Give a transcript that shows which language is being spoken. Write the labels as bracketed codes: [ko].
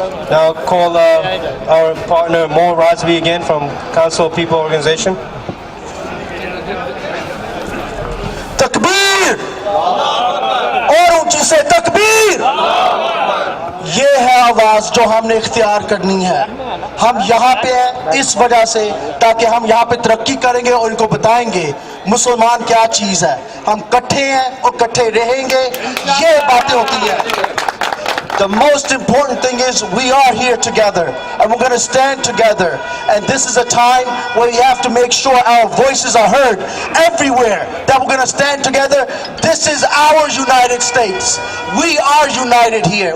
[en] Now call our partner Mo Razvi again from Council of People Organization. [ur] تکبیر اور اونچی سے تکبیر. یہ ہے آواز جو ہم نے اختیار کرنی ہے. ہم یہاں پہ ہیں اس وجہ سے تاکہ ہم یہاں پہ ترقی کریں گے اور ان کو بتائیں گے مسلمان کیا چیز ہے. ہم کٹھے ہیں اور کٹھے رہیں گے. یہ باتیں ہوتی ہیں. [en] The most important thing is we are here together and we're going to stand together, and this is a time where we have to make sure our voices are heard everywhere, that we're going to stand together. This is our United States. We are united here.